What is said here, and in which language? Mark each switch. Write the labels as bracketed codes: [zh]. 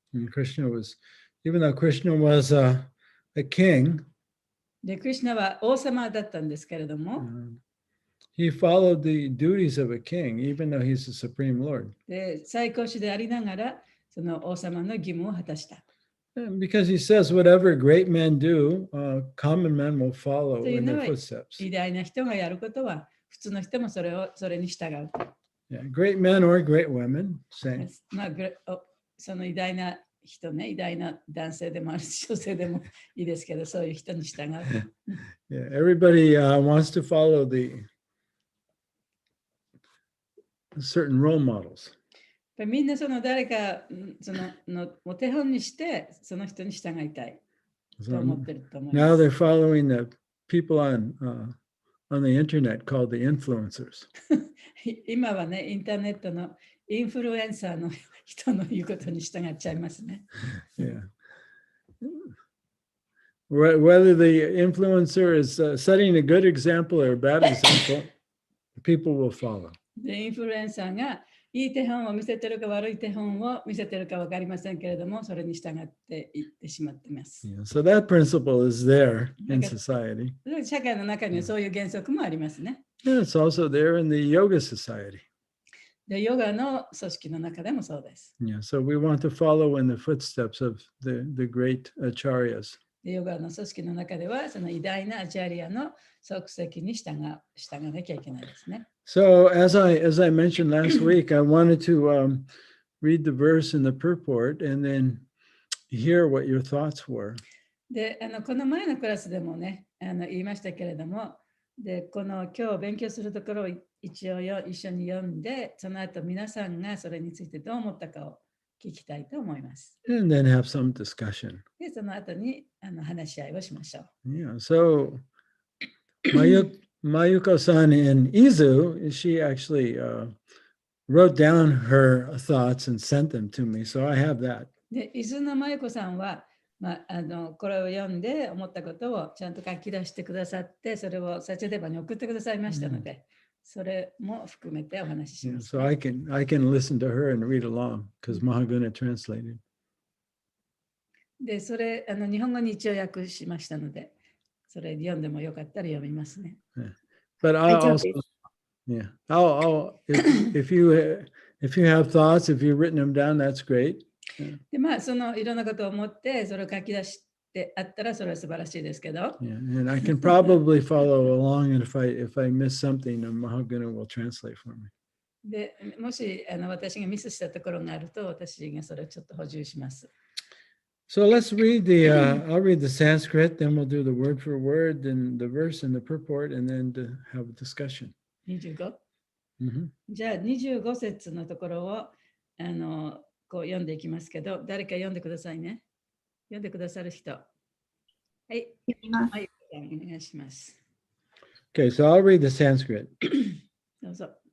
[en] And even though Krishna was a king, [ja] で、クリシュナは王様だったんですけれども、 [en] he followed the duties of a king, even though he's the supreme Lord. [ja] で、最高主でありながら、その王様の義務を果たした。 [en] Because he says, whatever great men do, common men will follow in their footsteps. [ja] 偉大な人がやることは、普通の人もそれに従う。 [en] Yeah, great men or great women, same. [ja] まあ、その偉大な人ね、偉大な男性でもあるし、女性でもいいですけど、そういう人に従う。 [en] Yeah, everybody wants to follow the certain role models. [ja] みんなその誰かのお手本にしてその人に従いたいと思ってると思います。 [en] Now they're following the people on the internet called the influencers. [ja] 今はね、インターネットのインフルエンサーの人の言うことに従っちゃいますね。 [en] Yeah. Whether the influencer is setting a good example or a bad example, people will follow. [ja] で、インフルエンサーがいい手本を見せてるか悪い手本を見せてるか分かりませんけれども、それに従っていってしまっています。 [en] Yeah, so that principle is there in society. [ja] 社会の中にはそういう原則もありますね。 [en] And it's also there in the yoga society. [ja] で、ヨガの組織の中でもそうです。 [en] Yeah, so we want to follow in the footsteps of the great acharyas. [ja] で、ヨガの組織の中では、その偉大なアチャリアの足跡に従わなきゃいけないですね。 [en] So as I mentioned last week, I wanted to read the verse in the purport and then hear what your thoughts were. [ja] で、この前のクラスでもね、言いましたけれども、で、この今日勉強するところを一緒に読んで、その後皆さんがそれについてどう思ったかを聞きたいと思います。 [en] And then have some discussion. [ja] で、その後に話し合いをしましょう。 [en] Yeah, so Mayuko-san in Izu, she actually wrote down her thoughts and sent them to me. So I have that. [ja] で、伊豆の舞子さんは、これを読んで思ったことをちゃんと書き出してくださって、それをサチャデバに送ってくださいましたので、それも含めてお話しします、ね。 [en] So I can listen to her and read along because Mahaguna translated. [ja] で、それ日本語に一応訳しましたので、それ読んでもよかったら読みますね。 [en] But I'll also, I'll if you have thoughts, if you've written them down, that's great. [ja] で、そのいろんなことを思って、それを書き出してあったら、それは素晴らしいですけど。 [en] Yeah, and I can probably follow along, and if I miss something, Mahaguna will translate for me. [ja] で、もし私がミスしたところがあると、私がそれをちょっと補充します。 [en] So let's read I'll read the Sanskrit, then we'll do the word for word, and the verse and the purport, and then to have a discussion. 25? Mm-hmm. [ja] じゃあ25節のところをこう読んでいきますけど、誰か読んでくださいね。読んでくださる人。はい。読みます。はい、お願いします。 [en] Okay, so I'll read the Sanskrit. [ja] どうぞ。